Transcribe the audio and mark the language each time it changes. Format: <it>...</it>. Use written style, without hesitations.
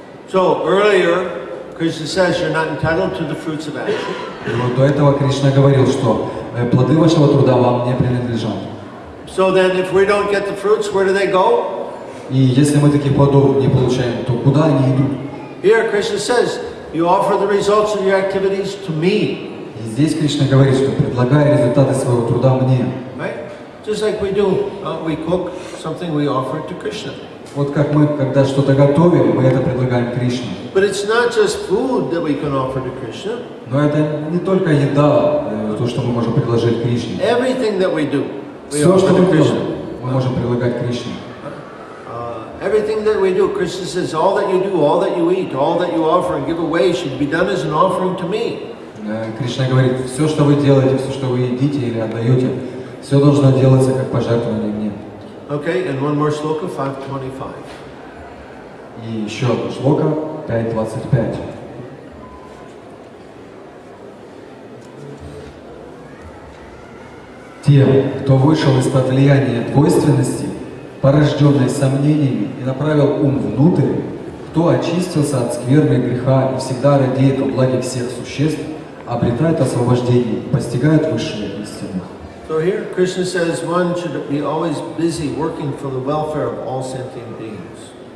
<en>So earlier, Krishna says you're not entitled to the fruits of action.</en> <ru>И вот до этого Кришна говорил, что плоды вашего труда вам не принадлежат.</ru> <en>So then, if we don't get the fruits, where do they go?</en> <ru>И если мы таких плодов не получаем, то куда они идут?</ru> <en>Here, Krishna says, you offer the results of your activities to me.</en> <ru>И здесь Кришна говорит, что предлагая результаты своего труда мне.</ru> <en>Right? Just like we do, we cook something, we offer it to Krishna.</en> <ru>Вот как мы, когда что-то готовим, мы это предлагаем Кришне.</ru> <en>But it's not just food that we can offer to Krishna.</en> <ru>Но это не только еда, то, что мы можем предложить Кришне.</ru> <en>Everything that we do, we</en> <ru>Все,</ru> <en>offer</en> <ru>что</ru> <en>to</en> <ru>мы делаем,</ru> <en>Krishna.</en> <ru>мы можем предлагать Кришне.</ru> <en>Everything that we do, Krishna says, all that you do, all that you eat, all that you offer and give away should be done as an offering to me.</en> <ru>Кришна говорит, все, что вы делаете, все, что вы едите или отдаете, все должно делаться как пожертвование мне.</ru> <en>Okay, and one more sloka, 5:25.</en> <ru>И еще одна шлока, 5.25. Те, кто вышел из-под влияния двойственности, порожденной сомнениями, и направил ум внутрь, кто очистился от скверны и греха и всегда радеет о благе всех существ, обретает освобождение и постигает высшую истину.</ru> <en>So here, Krishna says one should be always busy working for the welfare of all sentient beings.</en>